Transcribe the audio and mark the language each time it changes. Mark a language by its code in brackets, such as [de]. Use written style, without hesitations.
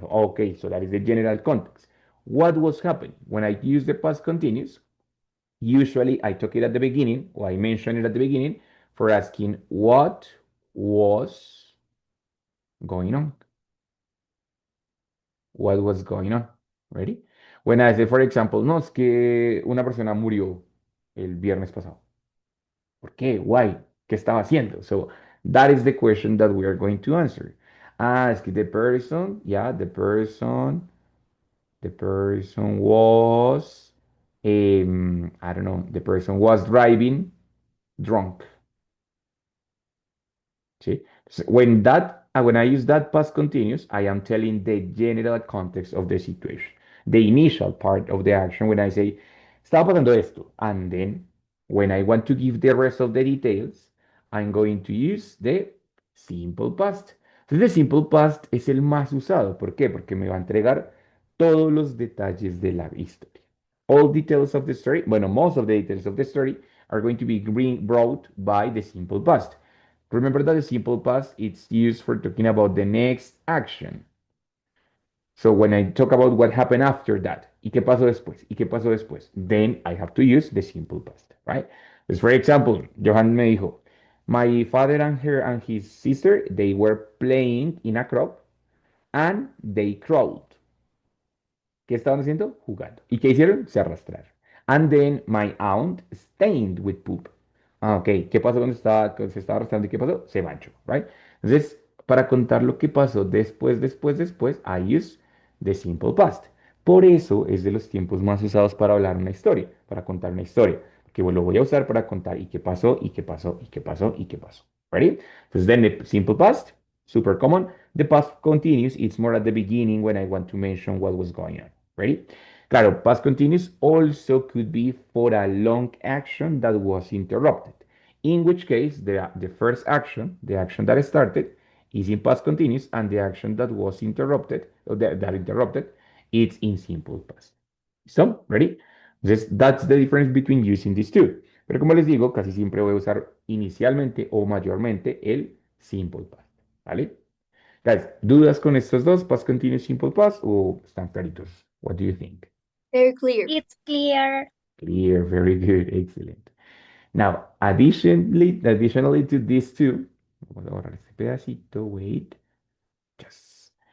[en] Okay, so that is the general context. What was happening? When I use the past continuous, usually I took it at the beginning, or I mentioned it at the beginning, for asking what was going on. What was going on? Ready? When I say, for example, [es] no, es que una persona murió el viernes pasado. ¿Por qué? Why? ¿Qué estaba haciendo? [en] So that is the question that we are going to answer. Ah, [es] es que [en] the person, yeah, the person was, I don't know, the person was driving drunk. See? So when I use that past continuous, I am telling the general context of the situation, the initial part of the action when I say, [es] estaba pasando esto. [en] And then when I want to give the rest of the details, I'm going to use the simple past. [es] Entonces, el simple past es el más usado. ¿Por qué? Porque me va a entregar todos los detalles de la historia. [en] All details of the story, [es] bueno, [en] most of the details of the story are going to be brought by the simple past. Remember that the simple past it's used for talking about the next action. So when I talk about what happened after that, [es] ¿y qué pasó después? ¿Y qué pasó después? [en] Then I have to use the simple past, right? So for example, [es] Johan me dijo, [en] my father and her and his sister, they were playing in a crop and they crawled. [es] ¿Qué estaban haciendo? Jugando. ¿Y qué hicieron? Se arrastraron. [en] And then my aunt stained with poop. Ah, ok. [es] ¿Qué pasó cuando se estaba arrastrando y qué pasó? Se manchó, right? Entonces, para contar lo que pasó después, [en] I use the simple past. [es] Por eso es de los tiempos más usados para hablar una historia, para contar una historia. Que lo voy a usar para contar y qué pasó, y qué pasó, y qué pasó, y qué pasó. [en] Ready? [es] Entonces, [en] then the simple past, super common. The past continuous, it's more at the beginning when I want to mention what was going on. Ready? [es] Claro, [en] past continuous also could be for a long action that was interrupted. In which case, the first action, the action that started, is in past continuous, and the action that was interrupted, or that interrupted, it's in simple past. So, ready? Entonces, that's the difference between using these two. [es] Pero como les digo, casi siempre voy a usar inicialmente o mayormente el simple past. ¿Vale? Guys, ¿dudas con estos dos, past continuous, simple past, o están claritos? [en] What do you think? Very clear. It's clear. Clear, very good, excellent. Now, additionally to these two, [es] vamos a borrar este pedacito, [en] wait, yes.